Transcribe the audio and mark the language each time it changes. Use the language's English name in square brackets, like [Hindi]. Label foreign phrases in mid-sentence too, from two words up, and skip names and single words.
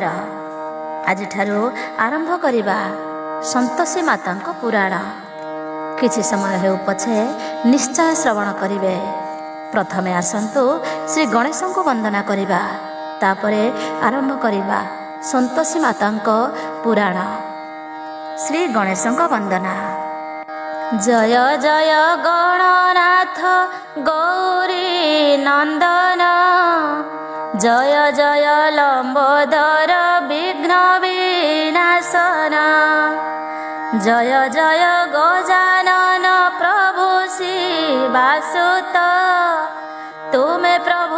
[Odia] ଆଜ ଠାରୁ ଆରମ୍ଭ କରିବା ସନ୍ତୋଷୀ ମାତାଙ୍କ ପୁରାଣ। କିଛି ସମୟ ହେଉ ପଛେ ନିଶ୍ଚୟ ଶ୍ରବଣ କରିବେ। ପ୍ରଥମେ ଆସନ୍ତୁ ଶ୍ରୀ ଗଣେଶ କୁ ବନ୍ଦନା କରିବା, ତାପରେ ଆରମ୍ଭ କରିବା ସନ୍ତୋଷୀ ମାତାଙ୍କ ପୁରାଣ। ଶ୍ରୀ ଗଣେଶ ବନ୍ଦନା। ଜୟ ଜୟ ଗଣନାଥ ଗୌରୀ ନନ୍ଦନ, ଜୟ ଜୟ ଲମ୍ବୋଦର ବିଘ୍ନ ବିନାଶନ, ଜୟ ଜୟ ଗଜାନନ ପ୍ରଭୁ ଶିବାସୁତ, ତୁମେ ପ୍ରଭୁ